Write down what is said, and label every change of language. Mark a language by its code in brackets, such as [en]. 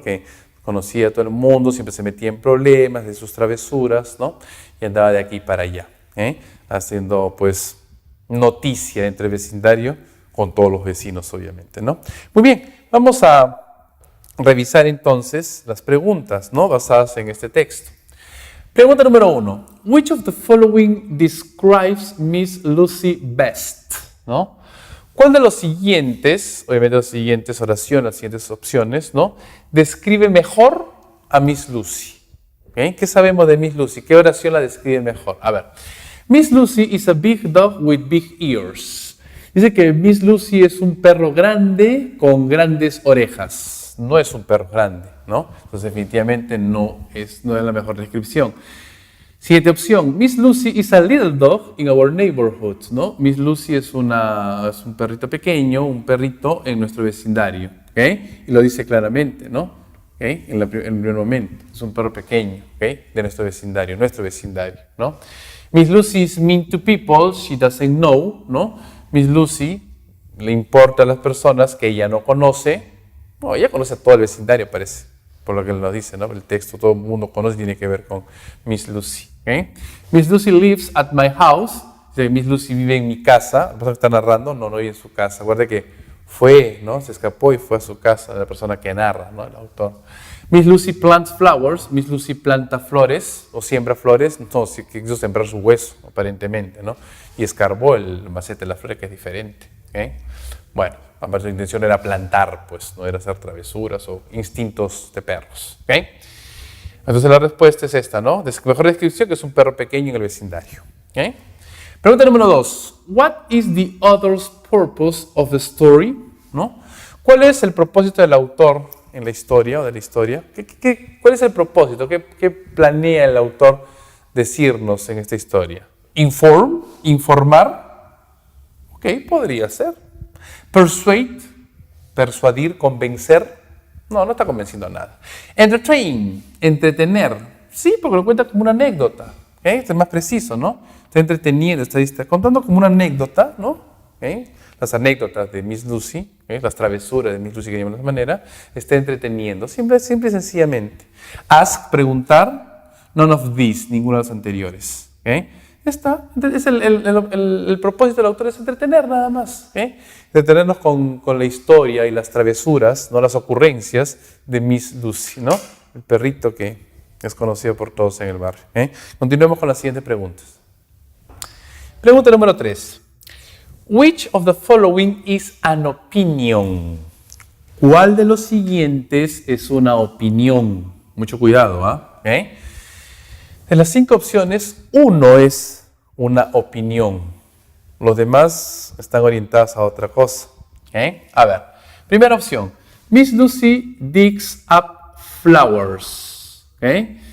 [es] Que conocía a todo el mundo, siempre se metía en problemas de sus travesuras, ¿no? Y andaba de aquí para allá, haciendo, pues, noticia entre el vecindario con todos los vecinos, obviamente, ¿no? Muy bien, vamos a revisar entonces las preguntas, ¿no? Basadas en este texto. Pregunta número 1. [en] Which of the following describes Miss Lucy best? [es] ¿No? ¿Cuál de los siguientes, obviamente las siguientes oraciones, las siguientes opciones, ¿no? Describe mejor a Miss Lucy? ¿Okay? ¿Qué sabemos de Miss Lucy? ¿Qué oración la describe mejor? A ver. [en] Miss Lucy is a big dog with big ears. [es] Dice que Miss Lucy es un perro grande con grandes orejas. No es un perro grande, ¿no? Entonces definitivamente no es la mejor descripción. Siguiente opción. [en] Miss Lucy is a little dog in our neighborhood, ¿no? [es] Miss Lucy es un perrito pequeño, un perrito en nuestro vecindario, ¿okay? Y lo dice claramente, ¿no? ¿Okay? En el primer momento. Es un perro pequeño, ¿okay? De nuestro vecindario, ¿no? [en] Miss Lucy is mean to people she doesn't know, ¿no? [es] Miss Lucy le importa a las personas que ella no conoce. No, ella conoce a todo el vecindario, parece, por lo que nos dice, ¿no? El texto todo el mundo conoce, tiene que ver con Miss Lucy. ¿Okay? [en] Miss Lucy lives at my house. [es] Miss Lucy vive en mi casa. La persona que está narrando no vive en su casa. Acuérdate que fue, ¿no? Se escapó y fue a su casa, la persona que narra, ¿no? El autor. [en] Miss Lucy plants flowers. [es] Miss Lucy planta flores o siembra flores. No, sí, quiso sembrar su hueso, aparentemente, ¿no? Y escarbó el macete de la flor, que es diferente. ¿Okay? Bueno, su intención era plantar, pues, no era hacer travesuras o instintos de perros. ¿Okay? Entonces la respuesta es esta, ¿no? Mejor descripción, que es un perro pequeño en el vecindario. ¿Okay? Pregunta número 2. [en] What is the author's purpose of the story? [es] ¿No? ¿Cuál es el propósito del autor en la historia o de la historia? ¿Cuál es el propósito? ¿Qué planea el autor decirnos en esta historia? Informar. Ok, podría ser. Persuade, persuadir, convencer. No está convenciendo a nada. Entertain, entretener. Sí, porque lo cuenta como una anécdota. ¿Okay? Este es más preciso, ¿no? Está entreteniendo, está contando como una anécdota, ¿no? ¿Okay? Las anécdotas de Miss Lucy, ¿okay? Las travesuras de Miss Lucy, que llamamos de esa manera, está entreteniendo, simple y sencillamente. Ask, preguntar, [en] none of these, [es] ninguno de los anteriores. ¿Okay? El propósito del autor es entretener nada más. ¿Okay? Entretenernos con la historia y las travesuras, no las ocurrencias de Miss Lucy, ¿no? El perrito que es conocido por todos en el barrio. Continuemos con las siguientes preguntas. Pregunta número 3. [en] Which of the following is an opinion? [es] ¿Cuál de los siguientes es una opinión? Mucho cuidado, ¿ah? ¿Okay? De las 5 opciones, 1 es una opinión. Los demás están orientados a otra cosa. ¿Okay? A ver, primera opción. [en] Miss Lucy digs up flowers. [es] ¿Okay?